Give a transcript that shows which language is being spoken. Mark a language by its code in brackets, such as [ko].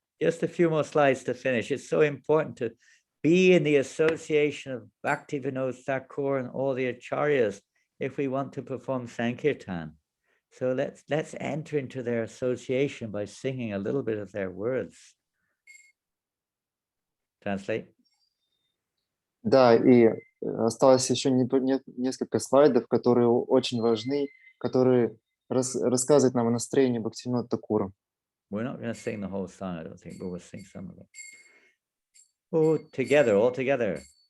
[en] Just a few more slides to finish. It's so important to be in the association of Bhakti Vinod Thakur and all the acharyas if we want to perform Sankirtan. So let's enter into their association by singing a little bit of their words. Translate. [ru] Да, и осталось еще несколько слайдов, которые очень важны, которые рассказывают нам о настроении Бхактивинода Такура. [en] We're not going to sing the whole song, I don't think, but we'll sing some of it. Oh, together, all together.